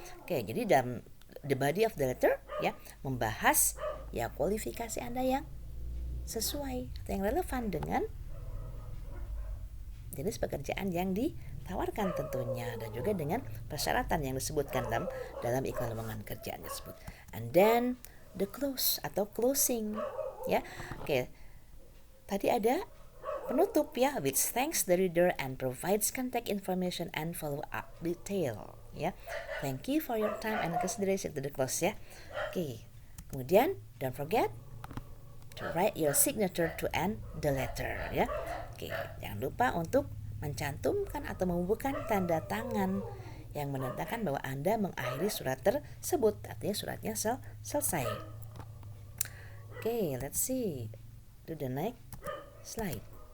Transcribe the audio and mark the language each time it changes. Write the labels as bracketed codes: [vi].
[id] Oke, jadi dalam the body of the letter, ya, membahas ya kualifikasi Anda yang sesuai atau yang relevan dengan jenis pekerjaan yang ditawarkan tentunya, dan juga dengan persyaratan yang disebutkan dalam iklan lowongan kerjaan tersebut. [en] And then the close atau closing, ya. Oke, [id] tadi ada penutup, [en] ya, which thanks the reader and provides contact information and follow up detail, ya. Thank you for your time and consideration to the close, ya. Oke. Kemudian don't forget to write your signature to end the letter, ya. [id] Oke, jangan lupa untuk mencantumkan atau membubuhkan tanda tangan yang menandakan bahwa Anda mengakhiri surat tersebut, artinya suratnya selesai. [en] Oke, let's see to the next slide.